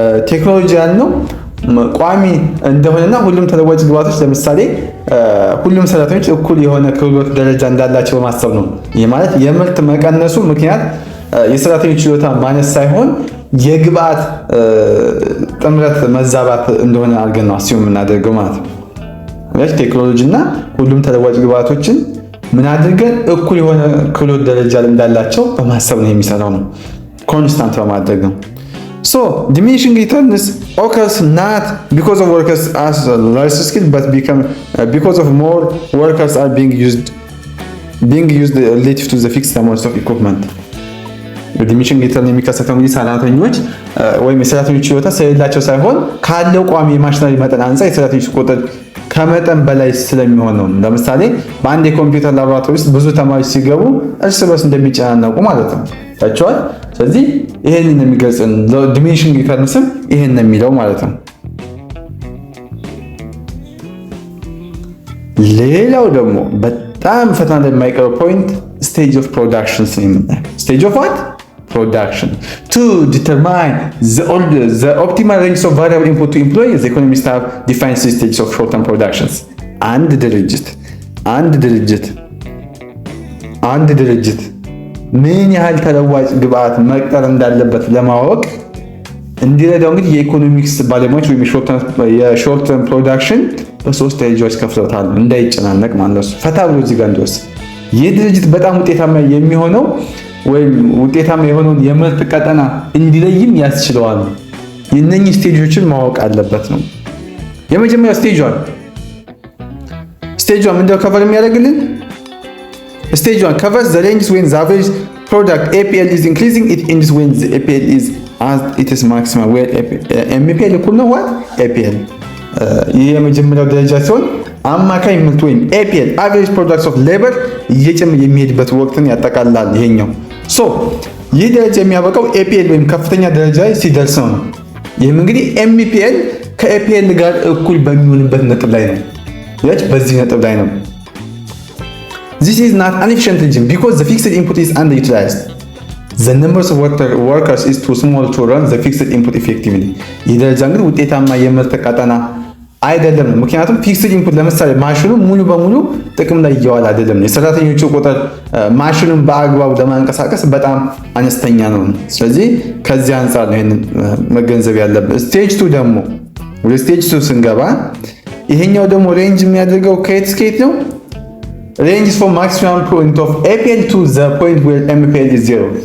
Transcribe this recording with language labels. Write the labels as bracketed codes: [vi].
[am] ቴክኖሎጂ ያልነው ቋሚ እንደሆነና ሁሉም ተለዋጭ ግብአቶች ለምሳሌ ሁሉም ሰራተኞች እኩል የሆነ ክህሎት ደረጃ እንዳላቸው በማሰብ ነው። ይህ ማለት የምርት መቀነሱ ምክንያት የሰራተኞች ችሎታ ማነስ ሳይሆን የግብአት ጥምረት መዛባት እንደሆነ አድርገን ነው አስዩም የምናደርገው ማለት ነው። ቴክኖሎጂ እና ሁሉም ተለዋጭ ግብአቶችን ምን አድርገን እኩል የሆነ ክህሎት ደረጃ እንዳላቸው በማሰብ ነው የሚሰራው ነው። ኮንስታንት በማድረግ ነው። [en] So diminishing returns occurs not because of workers as less skilled, but because of more workers are being used relative to the fixed amount of equipment. [am] ዲሚኒሽንግ ሪተርን የሚከሰተው እንግዲህ ሰራተኞች ወይም የሰራተኞች ችሎታ ስለሌላቸው ሳይሆን ካለው ቋሚ የማሽነሪ መጠን አንፃር የሰራተኞች ቁጥር ከመጠን በላይ ስለሚሆን ነው። ለምሳሌ በአንድ የኮምፒውተር ላቦራቶሪ ውስጥ ብዙ ተማሪዎች ሲገቡ እርስ በርስ እንደሚጨናነቁ ማለት ነው። ታችኋል። ስለዚህ ይሄንን የሚገልጽ ዲሚኒሽንግ ሪተርን ስም ይሄን ነው የሚለው ማለት ነው። ሌላው ደግሞ በጣም ፈተና ላይ የማይቀረው ፖይንት ስቴጅ ኦፍ ፕሮዳክሽን ነው። ስቴጅ ኦፍ ዋት [en] production to determine the optimal range of variable input to employ. The economists have defined three stages of short-term productions. [am] አንድ ድርጅት ምን ያህል ተለዋጭ ግብአት መቅጠር እንዳለበት ለማወቅ እንዲረዳው እንግዲህ የኢኮኖሚክስ ባለሙያዎች ወይም የሾርት ተርም ፕሮዳክሽን በሶስት ደረጃዎች ከፍለውታል። እንዳይጨናነቅ ማለት ነው። ፈታ ብሎ እዚህ ጋር እንደወስ ይህ ድርጅት በጣም ውጤታማ የሚሆነው ወይም ውጤታማ የሆነውን የምርት ቀጠና እንዲለይም ያስችለዋል። የእነኚህ ስቴጆችን ማወቅ አለበት ነው። የመጀመሪያው ስቴጅ 1 ምንድነው ከቨር የሚያደርግልን? [en] ስቴጅ 1 covers the ranges when the average product APL is increasing. It ends when the APL is at its maximum, where MPL [am] እኩል ነው APL። ይህ የመጀመሪያው ደረጃ ሲሆን አማካይ ምርት ወይም APL [en] average products of labor [am] እየጨመረ የሚሄድበት ወቅትን ያጠቃልላል ይሄኛው። ይህ ደረጃ የሚያበቃው APL ወይም ከፍተኛ ደረጃ ሲደርስ ነው። ይህም እንግዲህ MPL ከAPL ጋር እኩል በሚሆንበት ነጥብ ላይ ነው። በዚህ ነጥብ ላይ ነው። [en] This is not an efficient region because the fixed input is underutilized. The numbers of workers is too small to run the fixed input effectively. [am] ይህ ደረጃ እንግዲህ ውጤታማ የምርት ቀጠና አይደለም። ምክንያቱም ፊክስድ ኢንፑት ለምሳሌ ማሽኑ ሙሉ በሙሉ ጥቅም ላይ እየዋለ አይደለም። የሰራተኞቹ ቁጥር ማሽኑን በአግባቡ ለማንቀሳቀስ በጣም አነስተኛ ነው። ስለዚህ ከዚህ አንፃር ነው ይሄንን መገንዘብ ያለብን። ስቴጅ 2 ደግሞ ወደ ስቴጅ 2 ስንገባ ይሄኛው ደግሞ ሬንጅ የሚያደርገው ከየት እስከ የት ነው? [en] range from maximum point of APL to the point where MPL is 0.